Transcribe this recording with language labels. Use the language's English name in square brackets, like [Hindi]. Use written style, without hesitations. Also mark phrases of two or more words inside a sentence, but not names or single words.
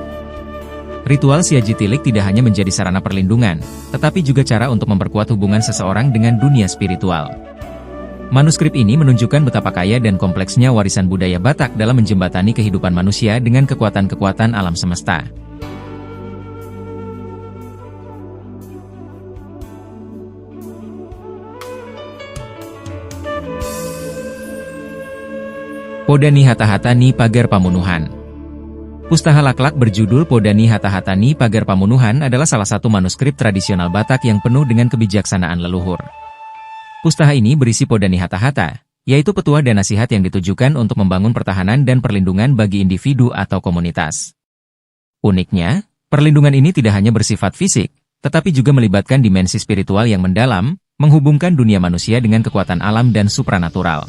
[Indonesian] Ritual Siaji Tilik tidak hanya menjadi sarana perlindungan, tetapi juga cara untuk memperkuat hubungan seseorang dengan dunia spiritual. Manuskrip ini menunjukkan betapa kaya dan kompleksnya warisan budaya Batak dalam menjembatani kehidupan manusia dengan kekuatan-kekuatan alam semesta. Podani Hata-Hatani Pagar Pamunuhan. Pustaha Laklak berjudul Podani Hata-Hatani Pagar Pamunuhan adalah salah satu manuskrip tradisional Batak yang penuh dengan kebijaksanaan leluhur. Pustaha ini berisi podani hata-hata, yaitu petua dan nasihat yang ditujukan untuk membangun pertahanan dan perlindungan bagi individu atau komunitas. Uniknya, perlindungan ini tidak hanya bersifat fisik, tetapi juga melibatkan dimensi spiritual yang mendalam, menghubungkan dunia manusia dengan kekuatan alam dan supranatural.